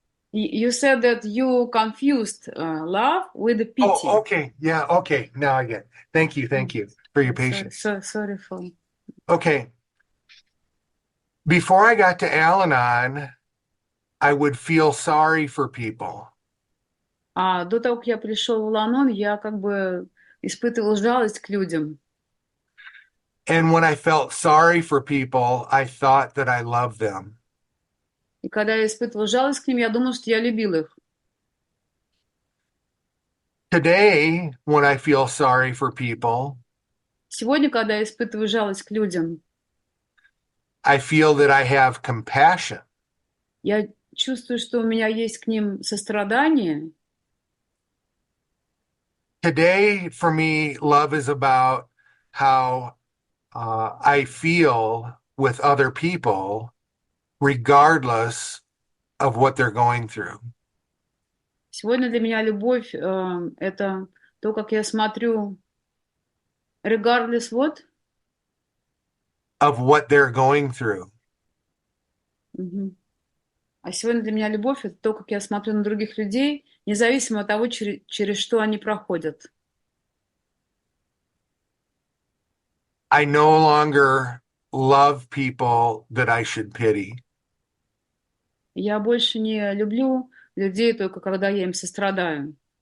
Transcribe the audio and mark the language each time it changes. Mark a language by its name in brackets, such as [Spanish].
[English] You said that you confused love with the pity. Oh, okay. Yeah, okay. Now I get it. Thank you for your patience. Sorry for... Okay. Before I got to Al Anon, I would feel sorry for people. [Russian] До того, как я пришел в Ал Анон, я как бы испытывал жалость к людям. [English] And when I felt sorry for people, I thought that I loved them. [Russian] И когда я испытывал жалость к ним, я думал, что я любил их. [English] Today, when I feel sorry for people, [Russian] Сегодня, когда я испытываю жалость к людям, [English] I feel that I have compassion. [Russian] я чувствую, что у меня есть к ним сострадание. [English] Today, for me, love is about how I feel with other people, regardless of what they're going through. [Russian] Сегодня для меня любовь это то, как я смотрю, [English] regardless what? Of what they're going through. [Russian] А сегодня для меня любовь это то, как я смотрю на других людей, независимо от того, через что они проходят. [English] I no longer love people that I should pity. [Russian] Я больше не люблю людей только когда я им сострадаю.